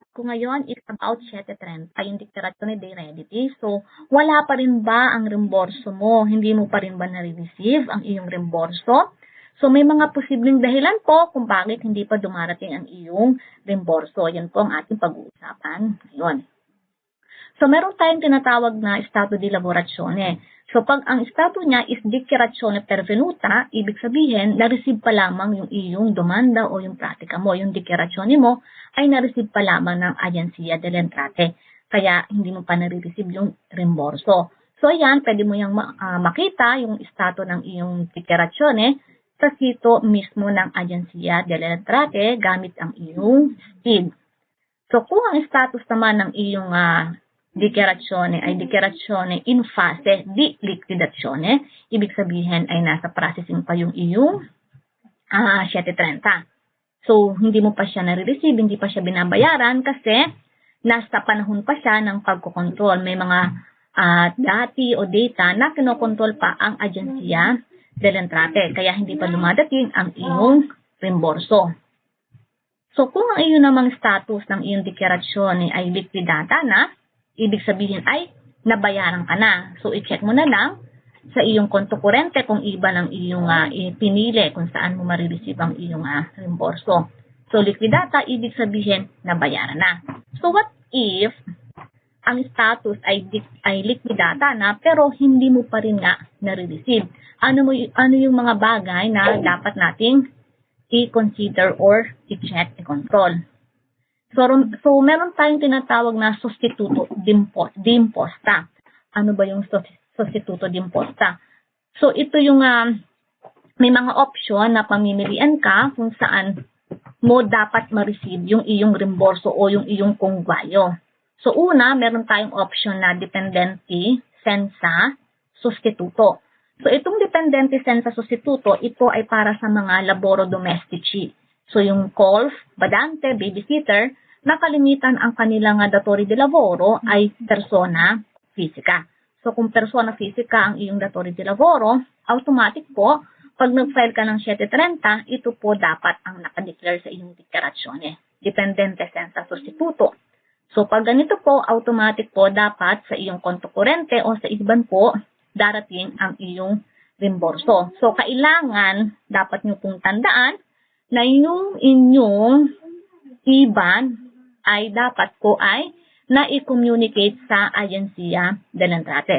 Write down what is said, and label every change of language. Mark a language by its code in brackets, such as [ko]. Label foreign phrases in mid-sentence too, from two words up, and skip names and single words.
[tl] Kung ngayon [en] is about [tl] 7.30 yung [it] declarazione dei redditi, [tl] so wala pa rin ba ang reimborso mo? Hindi mo pa rin ba nare-receive ang iyong reimborso? So may mga posibleng dahilan po kung bakit hindi pa dumarating ang iyong reimborso. Yan po ang ating pag-uusapan ngayon. So meron tayong tinatawag na [it] stato di lavorazione. [tl] So pag ang stato niya is [it] dichiarazione pervenuta, [tl] ibig sabihin, na-receive pa lamang yung iyong domanda o yung pratika mo. Yung dichiarazione mo ay na-receive pa lamang ng Agenzia delle Entrate. Kaya hindi mo pa nare-receive yung reimborso. So yan, pwede mo yung makita yung stato ng iyong dichiarazione sa sito mismo ng Agenzia delle Entrate gamit ang iyong SPID. So kung ang status naman ng iyong dichiarazione ay [it] dichiarazione in fase di liquidazione, [tl] ibig sabihin ay nasa processing pa yung iyong 7.30. So, hindi mo pa siya nare-receive, hindi pa siya binabayaran kasi nasa panahon pa siya ng pagkokontrol. May mga dati o data na kinokontrol pa ang Agenzia delle Entrate, kaya hindi pa dumadating ang iyong reimborso. So, kung ang iyong namang status ng iyong dichiarazione ay liquidata na, ibig sabihin ay nabayaran ka na. So, i-check mo na lang sa iyong [it] konto kurente [tl] kung iba ng iyong pinili kung saan mo marireceive ang iyong reimborso. So, liquidata, ibig sabihin nabayaran na. So, [en] what if [tl] ang status ay liquidata na pero hindi mo pa rin nga nare-receive? Ano yung mga bagay na dapat nating i-consider or i-check, i-control? So, meron tayong tinatawag na [it] sostituto d'imposta. [tl] Ano ba yung [it] sostituto d'imposta? [tl] So, ito yung may mga option na pamimilian ka kung saan mo dapat ma-receive yung iyong reimborso o yung iyong kongwayo. So, una, meron tayong option na [it] dipendenti senza sostituto. [tl] So, itong [it] dipendenti senza sostituto, [tl] ito ay para sa mga [it] laboro domestici. [tl] So, yung calf, badante, babysitter, na kalimitan ang kanilang [it] datore di lavoro [tl] ay [it] persona fisica. [tl] So, kung [it] persona fisica [tl] ang iyong [it] datore di lavoro, [tl] automatic po, pag nag-file ka ng 730, ito po dapat ang nakadeclare sa iyong dichiarazione. [it] Dipendente senza sostituto. [tl] So, pag ganito po, automatic po dapat sa iyong [it] konto kurente [tl] o sa IBAN po, darating ang iyong reimborso. So, kailangan, dapat nyo pong tandaan, na yung inyong IBAN ay dapat po ay na-i-communicate sa Agenzia delle Entrate.